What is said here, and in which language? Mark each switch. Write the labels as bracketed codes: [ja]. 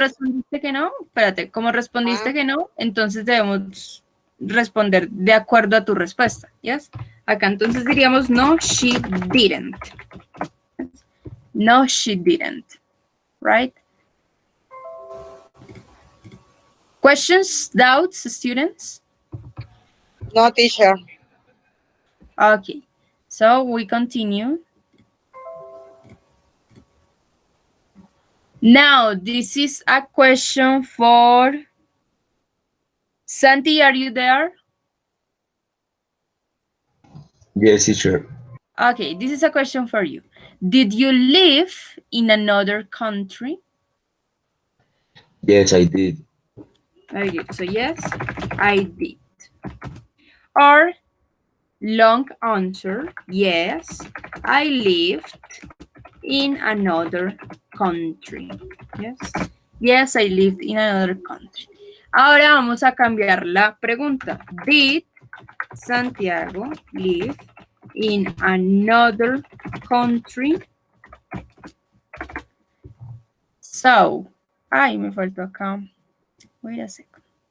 [es] respondiste que no, espérate, como respondiste que no, entonces debemos responder de acuerdo a tu respuesta, ¿yes? Acá entonces diríamos, [en] no, she didn't. No, she didn't, right? Questions, doubts, students? No, teacher. Okay, so we continue. Now, this is a question for Santi, are you there? Yes, teacher. Okay, this is a question for you. Did you live in another country? Yes, I did. Very good. So yes, I did. Or long answer, yes, I lived in another country. Yes. Yes, I lived in another country. [es] Ahora vamos a cambiar la pregunta. [en] Did Santiago live in another country? So, [es] ay, me faltó acá. [en] Wait a second.